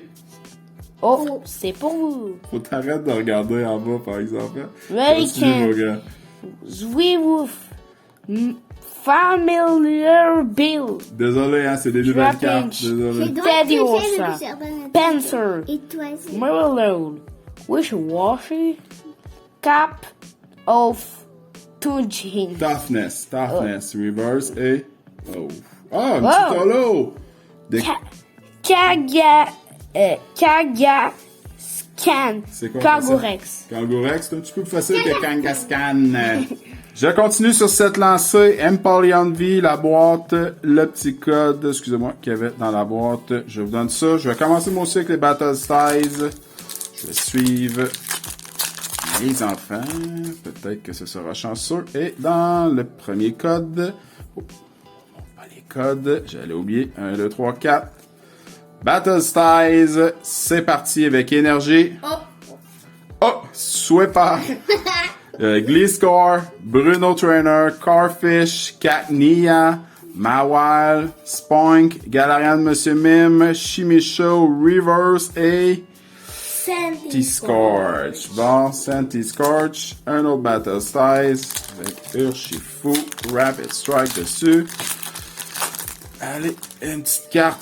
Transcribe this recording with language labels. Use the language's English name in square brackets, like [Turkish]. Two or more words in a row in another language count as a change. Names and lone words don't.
[French] Oh, c'est pour vous. Faut t'arrêter de regarder en bas, par exemple. Relican. Continue, mon gars. Zweewoof. Familiar Bill. Désolé, hein, c'est des nouvelles Trapinch. cartes. J'ai Désolé. donc Teddy essayé Ursa. de faire un- Panzer. Et toi aussi. Merlone. Wishy-Washy. Cap of Tunjin. Toughness. Reverse et... Oh. Ah, un Wow. petit holo. Des... Kaga Scan. C'est quoi Kangorex. Kangourex, c'est un petit peu plus facile que Kangaskhan. Je continue sur cette lancée. Empoleon V, la boîte, le petit code, excusez-moi, qu'il y avait dans la boîte. Je vous donne ça. Je vais commencer mon cycle les Battle Styles. Je vais suivre les enfants. Peut-être que ce sera chanceux. Et dans le premier code, oh, pas les codes, j'allais oublier. 1, 2, 3, 4. Battle Styles, c'est parti avec énergie. Oh, Sweeper. Gliscor, Bruno Trainer, Carfish, Cacnea, Mawile, Spoink, Galarian Monsieur Mime, Chimicho, Reverse et T-Scorch. Bon, T-Scorch. Un autre Battle Styles avec Urshifu, Rapid Strike dessus. Allez, une petite carte.